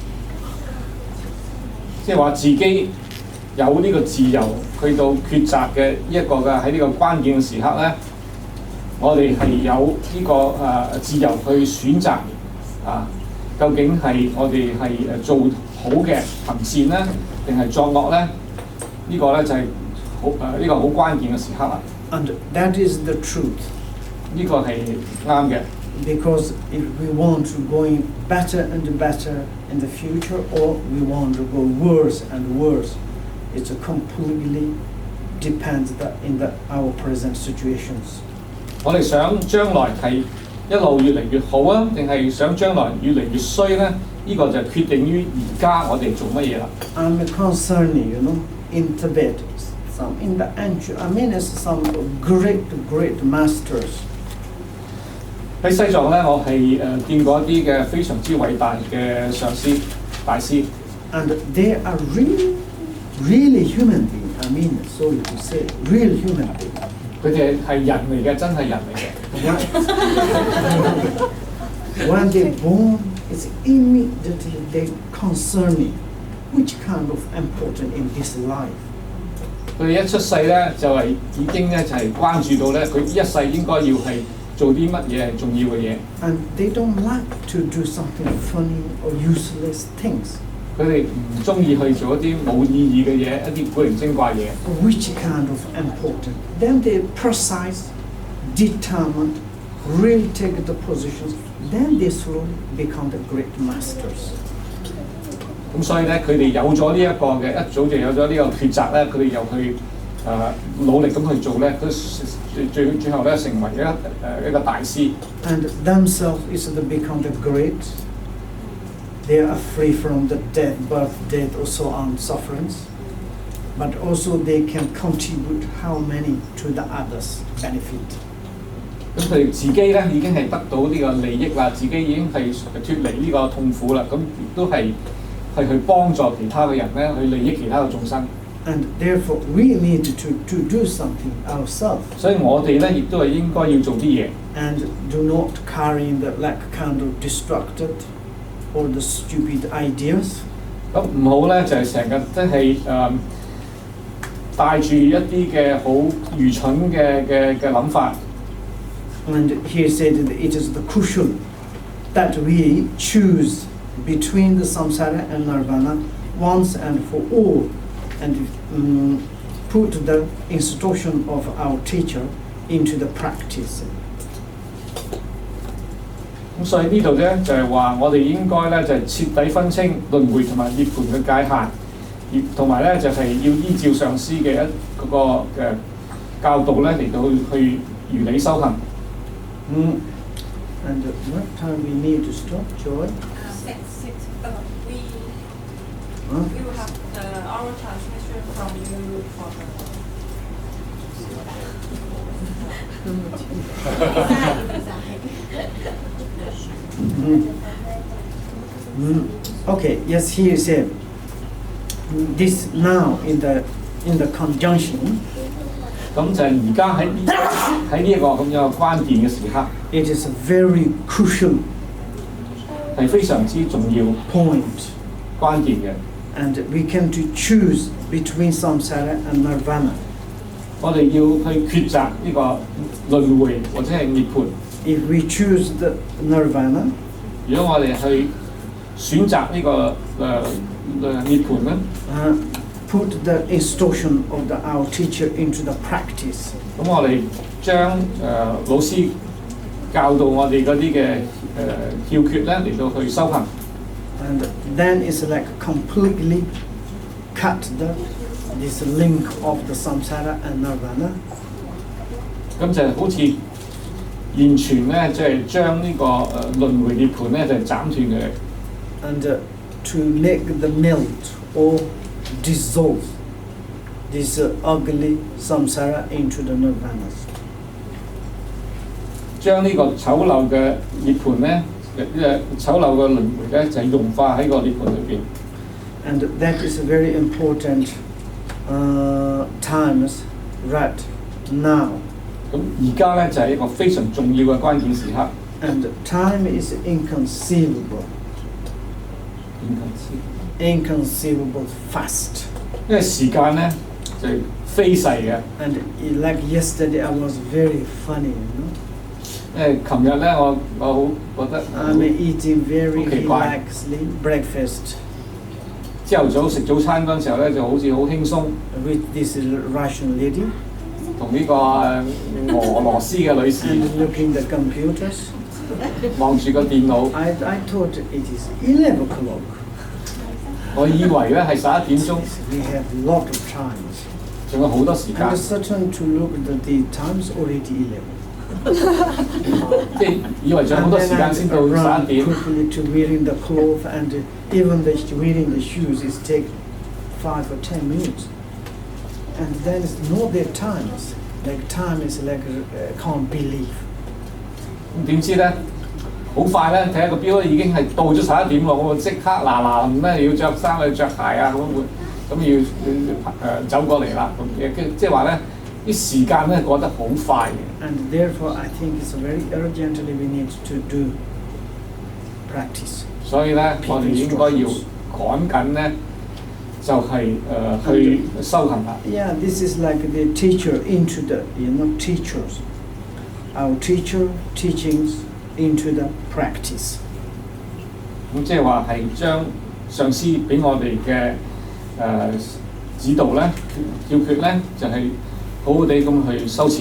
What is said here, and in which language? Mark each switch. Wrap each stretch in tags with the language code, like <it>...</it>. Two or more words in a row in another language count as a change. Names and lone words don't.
<yue>即係話自己有呢個自由去到抉擇嘅一個嘅喺呢個關鍵嘅時刻咧，我哋係有呢個自由去選擇究竟係我哋係做好嘅行善咧，定係作惡咧？呢個咧就係呢個好關鍵嘅時刻啦。</yue> <en>And that is the truth.</en> <yue>呢個係啱嘅。</yue> <en>because if we want to going better and better in the future, or we want to go worse and worse, it's a completely depends in our present situations.</en> <yue>我哋想將來係一路越嚟越好啊，定係想將來越嚟越衰咧？呢個就決定於而家我哋做乜嘢啦。</yue> <en>I'm concerning, in Tibet, some in the ancient, some great masters.</en> <yue>喺西藏咧，我係見過一啲嘅非常之偉大嘅上師大師。</yue> <en>And they are really human beings. Sorry to say, real human beings.</en> <yue>佢哋係人嚟嘅，真係人嚟嘅。</yue> <en>When they born, it's immediately they concerning which kind of important in this life.</en> <yue>佢哋一出世咧，就係已經咧就係關注到咧，佢一世應該要係做啲乜嘢係重要嘅嘢。</yue> <en>And they don't like to do something funny or useless things.</en> <yue>佢哋唔中意去做一啲冇意義嘅嘢，一啲古靈精怪嘢。</yue> <en>Which kind of important? Then they precise, determined, really take the positions. Then they slowly become the great masters.</en> <yue>咁所以咧，佢哋有咗呢一個嘅，一早就有咗呢個抉擇咧，佢哋又去努力咁去做咧，佢最後咧成為一個大師。</yue> <en>And themselves is to become the great. They are free from the death, birth, death, or so on sufferings. But also they can contribute how many to the others benefit.</en> <yue>咁佢哋自己咧已經係得到呢個利益啦，自己已經係脱離呢個痛苦啦，咁亦都係去幫助其他嘅人咧，去利益其他嘅眾生。</yue> <en>And therefore we need to do something ourselves.</en> <yue>所以我哋咧亦都係應該要做啲嘢。</yue> <en>And do not carry the kind of destructive or the stupid ideas.</en> <yue>咁唔好咧就係成日即係帶住一啲嘅好愚蠢嘅諗法。</yue> <en>And he said that it is the crucial that we choose between the samsara and nirvana once and for all, and put the institution of our teacher into the practice.</en> <yue>咁所以呢度咧就係話我哋應該咧就係徹底分清輪迴同埋涅槃嘅界限，同埋咧就係要依照上師嘅嗰個嘅教導咧嚟到去如理修行。</yue> <en>And what time we need to stop, Joy? 6. We will have our transmission from you for Okay, yes, he said this now in the conjunction.</en> <yue>咁就係而家喺呢一個咁樣嘅關鍵嘅時刻。</yue> <en>It is a very crucial</en> <yue>係非常之重要</yue> <en>point.</en> <yue>關鍵嘅。</yue> <en>And we can to choose between samsara and nirvana.</en> <yue>我哋要去抉擇呢個輪迴或者係涅槃。</yue> <en>If we choose the nirvana,</en> <yue>如果我哋去選擇呢個涅槃咧，</yue> <en>put the instruction of our teacher into the practice.</en> <yue>咁我哋將老師教導我哋嗰啲嘅竅訣咧嚟到去修行。</yue> <en>And then it's like completely cut this link of the samsara and nirvana.</en> <yue>咁就好似完全咧，即係將呢個輪迴涅槃咧就斬斷佢。</yue> <en>And to make the melt or dissolve this ugly samsara into the nirvanas.</en> <yue>將呢個醜陋嘅涅槃咧，醜陋嘅輪迴咧就係融化喺個涅槃裏邊。</yue> <en>And that is a very important times right now.</en> <yue>咁而家咧就係一個非常重要嘅關鍵時刻。</yue> <en>And time is inconceivable. Inconceivable fast.</en> <yue>因為時間咧就係飛逝嘅。</yue> <en>And like yesterday, I was very funny,</en> <yue>因為琴日咧，我好覺得</yue> <en>I'm eating very</en> <yue>好奇怪。</yue> <en>relaxedly breakfast</en> <yue>朝頭早食早餐嗰陣時候咧，就好似好輕鬆，</yue> <en>with this Russian lady</en> <yue>同呢個俄羅斯嘅女士</yue> <en>and looking the computers.</en> <yue>望住個電腦。</yue> <en>I thought it is 11 o'clock.</en> <yue>我以為咧係11點鐘，</yue> <en>We have a lot of times.</en> <yue>仲有好多時</yue> <en>And</en> <yue>間，</yue> <en>certain to look at the times already 11.</en> <yue>即係以為仲有好</yue> <en>And</en> <yue>多時</yue> <en>then</en> <yue>間</yue> <en>I</en> <yue>先到</yue> <en>run</en> <yue>11點。</yue> <en>quickly to wearing the clothes and even the wearing the shoes is take 5 or 10 minutes. And then it's not their times. Like time is like can't believe.</en> <yue>點知咧，好快咧睇下個表已經係到咗11點咯，我即刻嗱咧要着衫去着鞋啊咁要走過嚟啦，咁即係話咧啲時間咧過得好快嘅。</yue> <en>And therefore I think it's very urgently we need to do practice.</en> <yue>所以咧，我哋應該要趕緊咧，就係去修行啦。</yue> <en>Yeah, this is like the teacher into the, teachers. Our teacher teachings into the practice.</en> <yue>咁即係話係將上司俾我哋嘅指導咧、叫訣咧，就係好好地咁去修持。</yue>